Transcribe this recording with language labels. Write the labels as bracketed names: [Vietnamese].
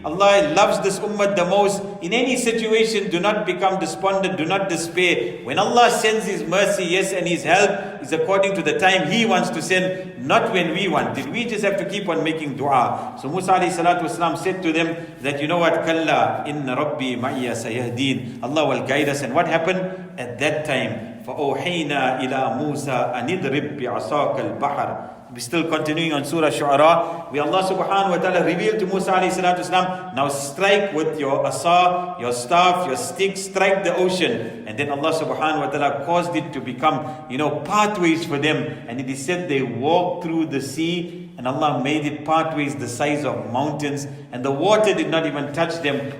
[English] Allah loves this ummah the most. In any situation, do not become despondent, do not despair. When Allah sends His mercy, yes, and His help is according to the time He wants to send, not when we want it. We just have to keep on making dua. So Musa alayhi salatu wasalam said to them that, you know what, [Arabic] Kalla inna rabbi ma'ya sayahdeen. [English] Allah will guide us. And what happened? At that time, [Arabic] فَأَوْحَيْنَا إِلَى مُوسَى أَنِ اضْرِبْ بِعَصَاكَ الْبَحْرَ. [English] We're still continuing on Surah Shu'ara, where Allah subhanahu wa ta'ala revealed to Musa alayhi salatu wasalam, now strike with your asa, your staff, your stick, strike the ocean. And then Allah subhanahu wa ta'ala caused it to become, pathways for them. And it is said they walked through the sea, and Allah made it pathways the size of mountains, and the water did not even touch them.